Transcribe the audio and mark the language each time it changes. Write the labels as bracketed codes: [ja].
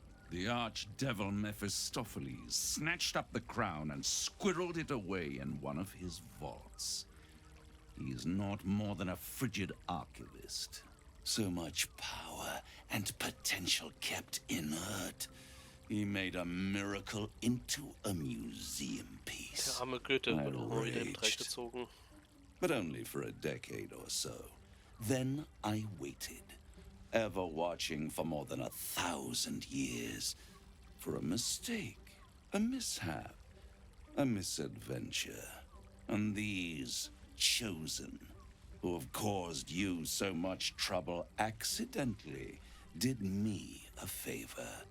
[en] The archdevil Mephistopheles snatched up the crown and squirreled it away in one of his vaults. He is not more than a frigid archivist. So much power and potential kept inert. He made a miracle into a museum piece. [de] Der arme Goethe wird auch mal wieder im Dreck gezogen. [en] But only for a decade or so. Then I waited, ever watching for more than 1,000 years, for a mistake, a mishap, a misadventure. And these chosen, who have caused you so much trouble accidentally, did me a favor.